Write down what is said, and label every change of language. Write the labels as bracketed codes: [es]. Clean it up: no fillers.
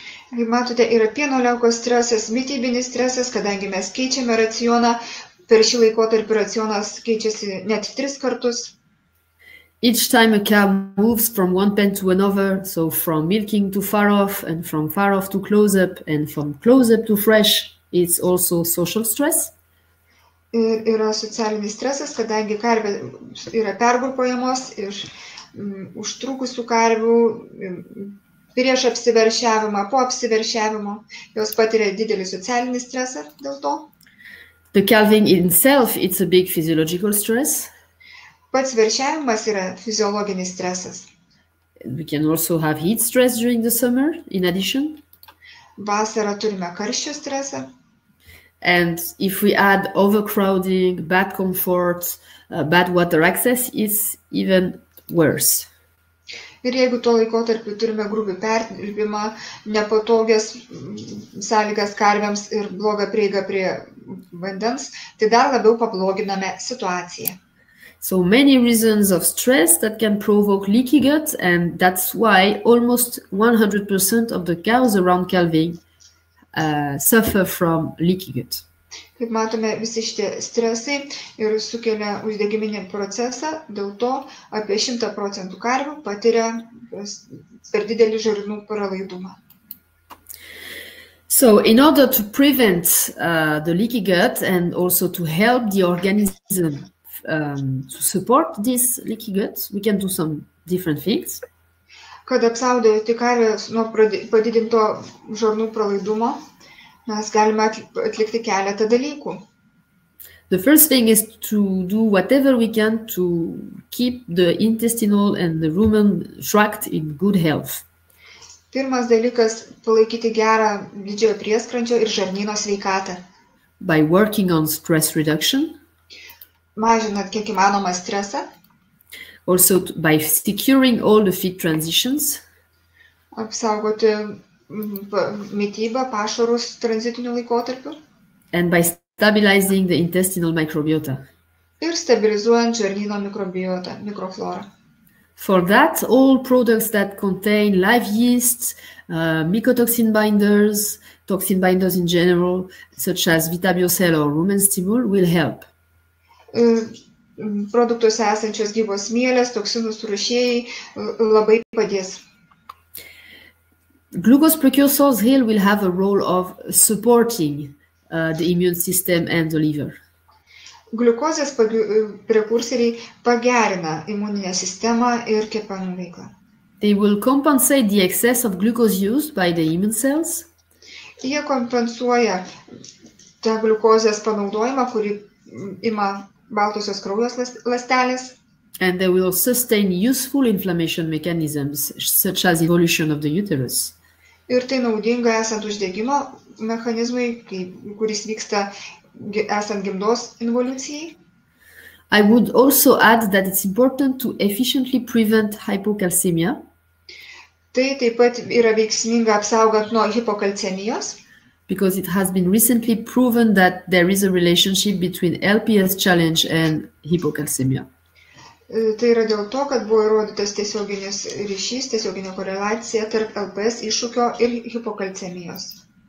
[lt] Kaip matote, yra pieno liaukos stresas, mitybinis stresas, kadangi mes keičiame racioną, per šį laikotarpį racionas keičiasi net 3 kartus. [en] Each time a cow moves from one pen to another, so from milking to far off, and from far off to close up, and from close up to fresh, it's also social stress. [lt] Ir yra socialinis stresas, kadangi karvė yra pergrupuojamos iš užtrukusių karvių, prieš apsiveršiavimą, po apsiveršiavimo, jos patiria didelį socialinį stresą dėl to. [en] The calving itself, it's a big physiological stress. [lt] Pats veršiavimas yra fiziologinis stresas. [en] We can also have heat stress during the summer, in addition. [lt] Vasarą turime karščio stresą. [en] And if we add overcrowding, bad comfort, bad water access, it's even worse. [lt] Ir jeigu tuo laikotarpiu turime grubių perdirbimą, nepatogias sąlygas karvėms ir blogą prieigą prie vandens, tai dar labiau pabloginame situaciją. [en] So many reasons of stress that can provoke leaky gut, and that's why almost 100% of the cows around calving suffer from leaky gut. [lt] Kaip matome, visi šitie stresai ir sukelia uždegiminį procesą, dėl to apie 100% karvių patiria per didelį žarnų pralaidumą. [en] So in order to prevent the leaky gut and also to help the organism to support this leaky gut, we can do some different things. [lt] Kad apsaugoti karves nuo padidinto žarnų pralaidumo, mes galime atlikti keletą dalykų. [en] The first thing is to do whatever we can to keep the intestinal and the rumen tract in good health. [lt] Pirmas dalykas – palaikyti gerą didžiojo prieskrandžio ir žarnyno sveikatą. [en] By working on stress reduction. [lt] Mažinant kiek įmanoma stresą. [en] Also by securing all the feed transitions. [lt] Apsaugoti mitybą, pašarus tranzitiniu laikotarpiu. [en] And by stabilizing the intestinal microbiota. [lt] Ir stabilizuojant žarnyno mikrobiotą, mikroflorą. [en] For that, all products that contain live yeast, mycotoxin binders, toxin binders in general, such as Vitabiocel or Rumen Stimul, will help. [lt] Produktuose esančios gyvos mielės, toksinų surūšėjai labai padės. [en] Glucose precursors here will have a role of supporting the immune system and the liver. [lt] Gliukozės prekursoriai pagerina imuninę sistemą ir kepenų veiklą. [en] They will compensate the excess of glucose used by the immune cells. [lt] Jie kompensuoja tą gliukozės panaudojimą, kurį ima baltosios kraujos ląstelės. [en] And they will sustain useful inflammation mechanisms, such as evolution of the uterus. [lt] Ir tai naudinga esant uždegimo mechanizmui, kuris vyksta esant gimdos involucijai. [en] I would also add that it's important to efficiently prevent hypocalcemia. [lt] Tai taip pat yra veiksminga apsaugant nuo hipokalcemijos, [en] because it has been recently proven that there is a relationship between LPS challenge and hypocalcemia. [lt] Tai yra dėl to, kad buvo įrodytas tiesioginis ryšys, tiesioginė koreliacija tarp LPS iššūkio ir hipokalcemijos.